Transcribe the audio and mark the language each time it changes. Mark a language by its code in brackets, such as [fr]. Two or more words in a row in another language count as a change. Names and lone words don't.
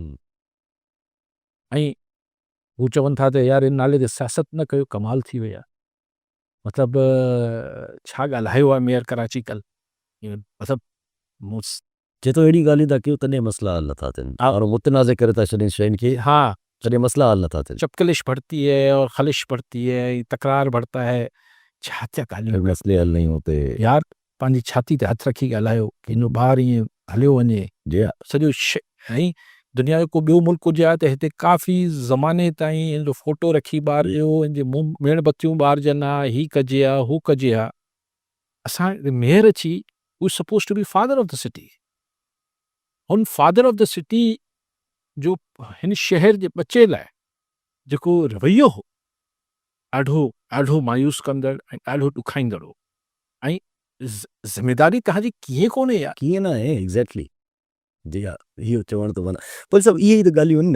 [sd] ऐं हू चवनि था त यार इन नाले ते सियासत न कयो, कमाल थी वई आहे। मतिलबु छा ॻाल्हायो आहे मेयर कराची कल्ह, मतिलबु चए थो अहिड़ी ॻाल्हियूं था कयूं तॾहिं मसला हल नथा थियनि और मुतनाज़े करे था छॾनि शयुनि खे, हाँ तॾहिं मसला हल नथा थियनि। [ur] چپقلش بڑھتی ہے اور خلش بڑھتی ہے، تکرار بڑھتا ہے, [sd] छा थिया ॻाल्हियूं [ur] پھر مسئلے حل نہیں ہوتے. यार। [sd] पंहिंजी छाती ते हथु रखी ॻाल्हायो कि हिन ॿारु ईअं हलियो वञे, जी सॼो ऐं दुनिया जो को ॿियो मुल्क हुजे हा त हिते काफ़ी ज़माने ताईं हिन जो फोटो रखी ॿार जो, हिन जे मुंहुं मेणबतियूं ॿारजनि हा, ही कजे हा, हू कजे हा। असां मेयर अची, हू [en] suppose to be father of the city, [sd] हुन [en] father of the city [sd] जो हिन शहर जे बचे लाइ जेको रवैयो हो, ॾाढो ॾाढो मायूस कंदड़ ऐं ॾाढो ॾुखाईंदड़ हो। ऐं ज़िमेदारी तव्हांजी कीअं कोन्हे यार। कीअं न आहे एग्ज़ैक्टली। जी हा, इहो चवण थो वञा पर सभु इहे ई त ॻाल्हियूं आहिनि न।